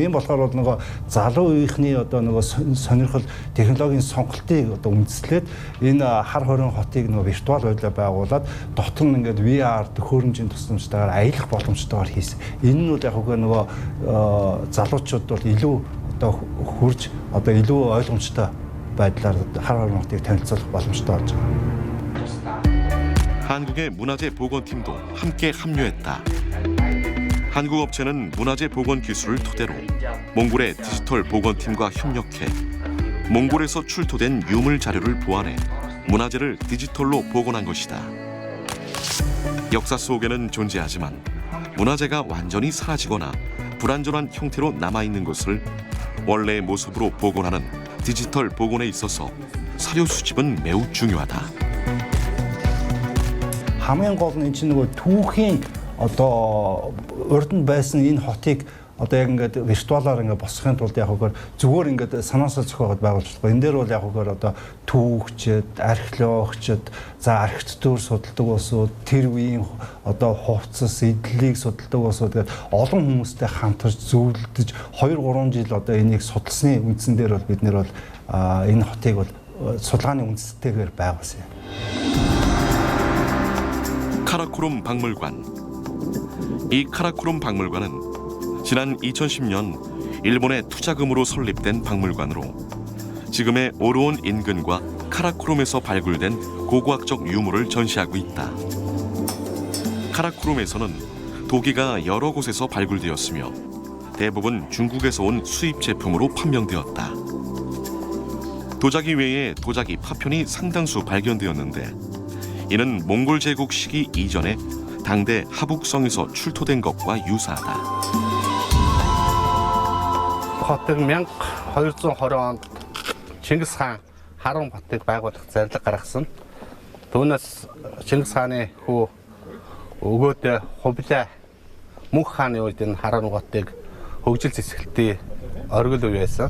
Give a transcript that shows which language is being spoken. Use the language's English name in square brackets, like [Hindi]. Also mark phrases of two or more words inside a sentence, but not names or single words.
[Mongolian] Ийм болохоор бол нөгөө залуу үеийнхний одоо нөгөө сонирхол технологийн сонголтыг одоо үндэслээд энэ хар хорин хотыг нөгөө виртуал байдлаар байгуулад дотор нь ингээд VR төхөөрөмжийн тусламжтайгаар аялах боломжтойгоор хийсэн. Энэ нь бол яг нөгөө залуучууд бол илүү одоо хурж одоо илүү ойлгомжтой байдлаар хар хорин хотыг танилцуулах боломжтой болж байгаа. [Korean] 한국의 문화재 복원팀도 함께 합류했다. 한국 업체는 문화재 복원 기술을 토대로 몽골의 디지털 복원팀과 협력해 몽골에서 출토된 유물 자료를 보완해 문화재를 디지털로 복원한 것이다. 역사 속에는 존재하지만 문화재가 완전히 사라지거나 불완전한 형태로 남아있는 것을 원래의 모습으로 복원하는 디지털 복원에 있어서 사료 수집은 매우 중요하다. [Mongolian] хамгийн гол нь энэ чинь нөгөө түүхийн одоо урд нь байсан энэ хотыг одоо яг ингээд виртуалаар ингээд босгохын тулд яг үгээр зүгээр ингээд санаасаа зохиогоод байгуулж байгаа. Энэ дээр бол яг үгээр одоо түүхчид, археологчид, за архитектур судалдаг улсууд, тэр үеийн одоо хувцас, эдлийг судалдаг улсууд гэдэг олон хүмүүстэй хамтарч зөвлөдөж 2-3 жил одоо энийг судалсны үндсэн дээр бол бид нэр бол энэ хотыг бол судалгааны үндэстэйгээр байгуулсан юм. [Korean] 카라코룸 박물관. 이 카라코룸 박물관은 지난 2010년 일본의 투자금으로 설립된 박물관으로 지금의 오르온 인근과 카라코룸에서 발굴된 고고학적 유물을 전시하고 있다. 카라코룸에서는 도기가 여러 곳에서 발굴되었으며 대부분 중국에서 온 수입 제품으로 판명되었다. 도자기 외에 도자기 파편이 상당수 발견되었는데 이는 몽골 제국 시기 이전에 당대 하북성에서 출토된 것과 유사하다. [Mongolian] хотыг 1220 онд Чингис хаан Харан хотыг байгуулах зарлиг гаргасан. Түүнээс Чингис хааны хүү өгөөд Хувлаа Мөнх хааны үед энэ Харан хотыг хөгжил зэсгэлтийн оргил үе байсан.